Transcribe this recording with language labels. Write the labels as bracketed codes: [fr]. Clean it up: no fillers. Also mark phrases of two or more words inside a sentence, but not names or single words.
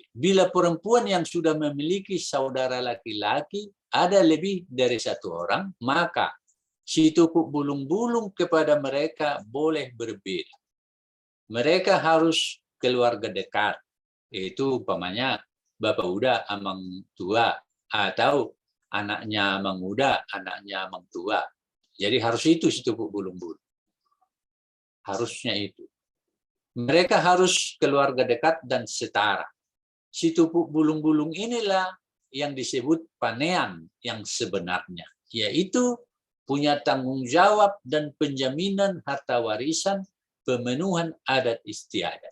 [id] Bila perempuan yang sudah memiliki saudara laki-laki ada lebih dari satu orang, maka si Tupuk Bulung-Bulung kepada mereka boleh berbeda. Mereka harus keluarga dekat, yaitu umpamanya bapak uda [bbc] amang tua, [id] atau anaknya [bbc] amang uda, [id] anaknya [bbc] amang tua. [id] Jadi harus itu si Tupuk Bulung-Bulung. Harusnya itu. Mereka harus keluarga dekat dan setara. Si Tupuk Bulung-Bulung inilah yang disebut panean yang sebenarnya, yaitu punya tanggung jawab dan penjaminan harta warisan pemenuhan adat istiadat.